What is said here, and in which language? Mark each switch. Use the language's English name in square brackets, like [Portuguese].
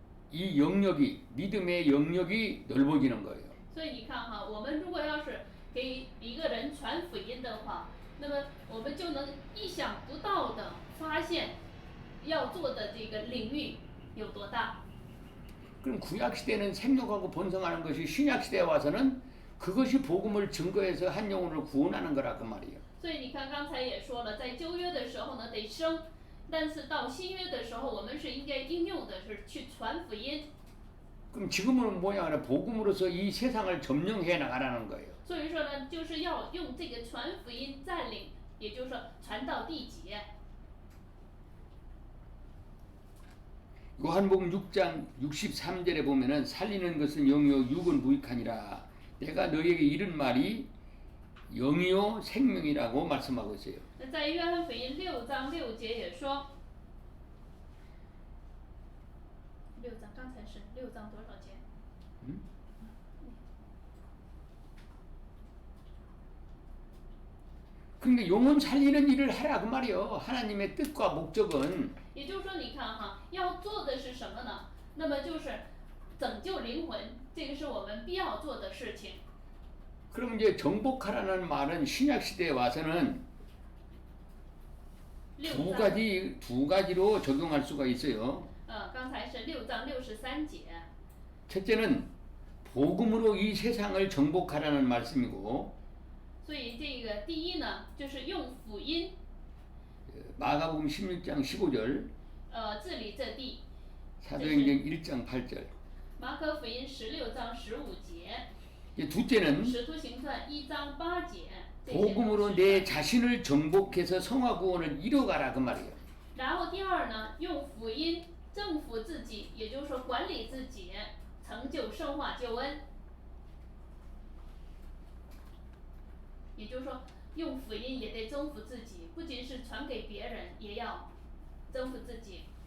[Korean] 이 영역이 믿음의 영역이 넓어지는 거예요. [Chinese] 所以你看哈，我们如果要是给一个人传福音的话，那么我们就能意想不到的发现要做的这个领域有多大。 [Korean] 그럼 구약 시대는 생육하고 번성하는 것이 신약 시대에 와서는 그것이 복음을 증거해서 한 영혼을 구원하는 거라 그 말이에요. [Chinese] 所以你看，刚才也说了，在旧约的时候呢得生，但是到新约的时候，我们是应该应用的是去传福音。 [Korean] 그럼 지금은 뭐냐? 복음으로서 이 세상을 점령해 나가라는 거예요. [Chinese] 所以说呢，就是要用这个传福音占领，也就是说传到地极。 [Korean] 요한복음 6장 63절에 보면은 살리는 것은 영이요 육은 무익하니라. 내가 너희에게 이른 말이 영이요 생명이라고 말씀하고 있어요. [Chinese] 那在约翰福音6章6节也说，6章刚才是6章多少节？ [Korean] 그러니까 영혼 살리는 일을 하라 그 말이요. 하나님의 뜻과 목적은 [Chinese] 也就是说，你看哈，要做的是什么呢？那么就是拯救灵魂，这个是我们必要做的事情。 [Korean] 그럼 이제 정복하라는 말은 신약 시대에 와서는 [Chinese] 6章， [Korean] 두 가지로 적용할 수가 있어요. [Chinese] 刚才是6章63节。 [Korean] 첫째는 복음으로 이 세상을 정복하라는 말씀이고 [Chinese] 所以这个第一呢，就是用福音， [Korean] 마가복음 16장 15절 [Chinese] 治理这地。 [Korean] 사도행전 1장 8절 [Chinese] 马可福音16章15节， [Korean] 둘째는 [Chinese] 使徒行传1章8节。这些都 [Korean] 복음으로 [Chinese] 是 [Korean] 내 자신을 정복해서 성화 구원을 이뤄가라 그 말이에요. [Chinese] 然后第二呢，用福音征服自己，也就是说管理自己，成就圣化救恩。也就是说，用福音也得征服自己，不仅是传给别人，也要征服自己。